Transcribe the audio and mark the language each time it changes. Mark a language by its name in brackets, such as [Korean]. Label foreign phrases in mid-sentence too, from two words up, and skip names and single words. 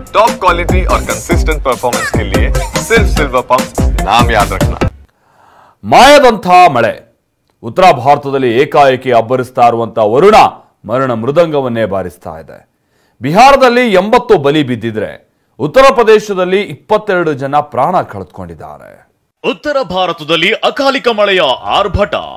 [English] top quality [Hindi] और [English] consistent performance [Hindi] के लिए सिर्फ सिल्वर पंप नाम याद रखना। [Kannada] ಮಾಯದಂಥ ಮಳೆ. ಉತ್ತರ ಭಾರತದಲ್ಲಿ ಏಕಾಏಕಿ ಅಬ್ಬರಿಸ್ತಾ ಇರುವಂತಹ ವರುಣ ಮರಣ ಮೃದಂಗವನ್ನೇ ಬಾರಿಸ್ತಾ ಇದೆ. ಬಿಹಾರದಲ್ಲಿ 80 ಬಲಿ ಬಿದ್ದಿದ್ರೆ ಉತ್ತರ ಪ್ರದೇಶದಲ್ಲಿ 22 ಜನ ಪ್ರಾಣ ಕಳೆದುಕೊಂಡಿದ್ದಾರೆ. ಉತ್ತರ ಭಾರತದಲ್ಲಿ ಅಕಾಲಿಕ ಮಳೆಯ ಆರ್ಭಟ.